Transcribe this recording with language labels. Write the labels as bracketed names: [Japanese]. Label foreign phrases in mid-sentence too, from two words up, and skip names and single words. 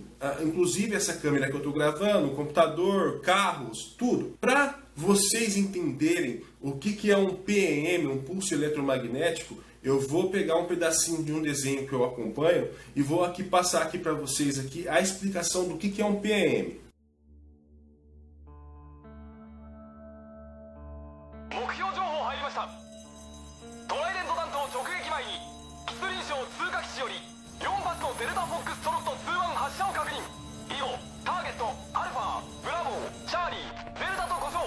[Portuguese] Inclusive essa câmera que eu estou gravando, o computador, carros, tudo. Para vocês entenderem o que é um PEM, um pulso eletromagnético, eu vou pegar um pedacinho de um desenho que eu acompanho e vou aqui passar aqui para vocês aqui a explicação do que é um PEM. [Japanese] 目標情報入りました。トライデント弾頭直撃前に吉林省通過基地より4発のデルタフォックストロット2-1発射を確認。以後ターゲットアルファブラボーチャーリーデルタと呼称。